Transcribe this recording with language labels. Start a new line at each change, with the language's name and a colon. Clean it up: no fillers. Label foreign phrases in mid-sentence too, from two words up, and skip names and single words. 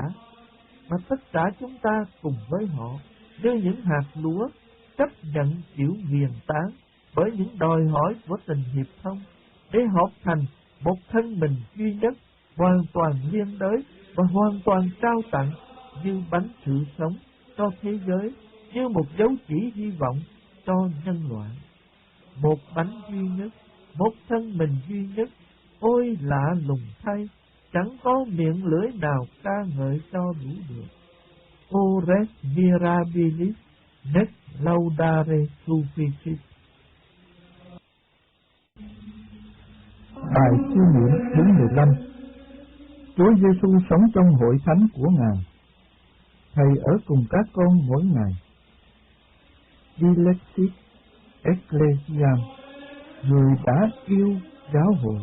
Vietnamese: Và tất cả chúng ta cùng với họ như những hạt lúa chấp nhận chịu nghiền tán bởi những đòi hỏi của tình hiệp thông, để hợp thành một thân mình duy nhất, hoàn toàn liên đới và hoàn toàn trao tặng như bánh sự sống cho thế giới, như một dấu chỉ hy vọng cho nhân loại. Một bánh duy nhất, một thân mình duy nhất, ôi lạ lùng thay, chẳng có miệng lưỡi nào ca ngợi cho đủ được.
Latin: O res mirabilis, nec laudare sufficit.
Vietnamese: Bài chiêu niệm thứ 15. Chúa Giêsu sống trong hội thánh của Ngài. Thầy ở cùng các con mỗi ngày.
Latin: Dilectit Ecclesiam,
Vietnamese: người đã yêu giáo hội.